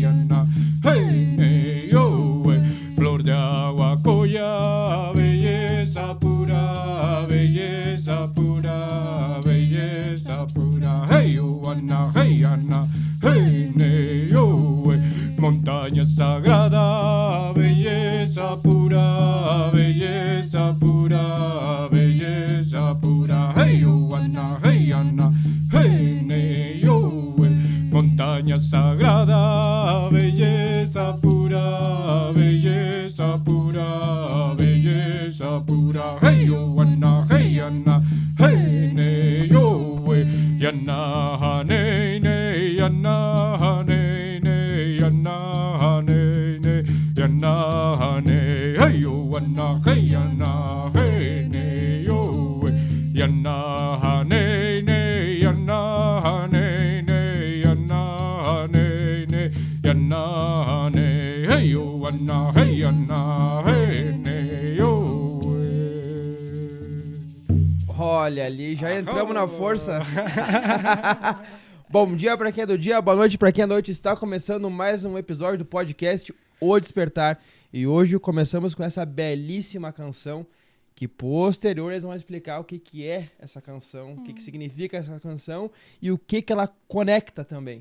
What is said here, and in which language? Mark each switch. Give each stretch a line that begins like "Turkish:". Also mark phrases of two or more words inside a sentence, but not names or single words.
Spanish: hey ne yo flor de agua coya belleza pura belleza pura belleza pura hey Anna hey ne yo montaña sagrada belleza pura belleza pura belleza pura hey Anna hey ne yo montaña sagrada belleza pura belleza pura belleza pura hey Anna hey ne yo yana ne ne yana ne ne yana ne ne yana ne hey Anna hey ne yo yana ne ne yana ne ne yana ne ne yana ne hey Anna hey ne yo
Portuguese: Olha ali, já entramos na força. Bom dia pra quem é do dia, boa noite pra quem é da noite. Está começando mais um episódio do podcast O Despertar. E hoje começamos com essa belíssima canção que posteriores vão explicar o que é essa canção, o que significa essa canção e o que ela conecta também.